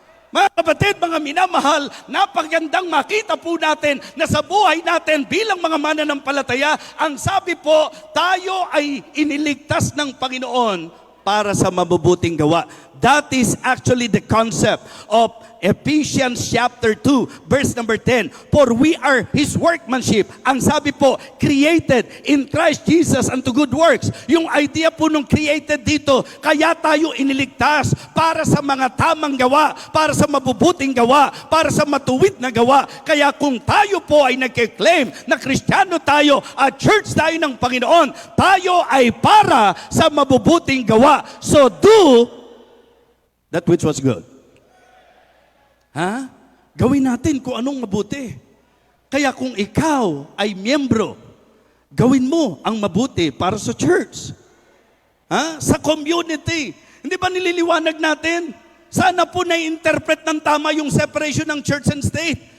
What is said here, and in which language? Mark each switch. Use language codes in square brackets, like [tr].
[tl] Mga kapatid, mga minamahal, napagandang makita po natin na sa buhay natin bilang mga mananampalataya, ang sabi po, tayo ay iniligtas ng Panginoon para sa mabubuting gawa. [en] That is actually the concept of Ephesians chapter 2, verse number 10. For we are His workmanship. [tl] Ang sabi po, [en] created in Christ Jesus unto good works. [tl] Yung idea po nung created dito, kaya tayo iniligtas para sa mga tamang gawa, para sa mabubuting gawa, para sa matuwid na gawa. Kaya kung tayo po ay nagkiklaim na Kristiyano tayo at church tayo ng Panginoon, tayo ay para sa mabubuting gawa. [en] So do that which was good. [tl] Ha? Gawin natin kung anong mabuti. Kaya kung ikaw ay miyembro, gawin mo ang mabuti para sa church. Ha? Sa community. Hindi ba nililiwanag natin? Sana po na-interpret ng tama yung separation ng church and state.